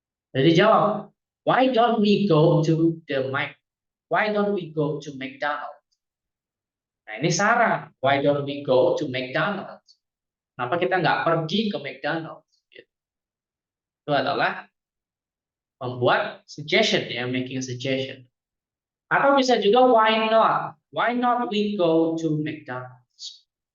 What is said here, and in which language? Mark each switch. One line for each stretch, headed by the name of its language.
Indonesian: Jadi jawab,
English: why don't we go to Why don't we go to McDonald's?
Indonesian: Nah ini saran.
English: Why don't we go to McDonald's?
Indonesian: Kenapa kita nggak pergi ke McDonald's? Gitu. Itu adalah membuat suggestion ya,
English: making a suggestion.
Indonesian: Atau bisa juga
English: why not? Why not we go to McDonald's?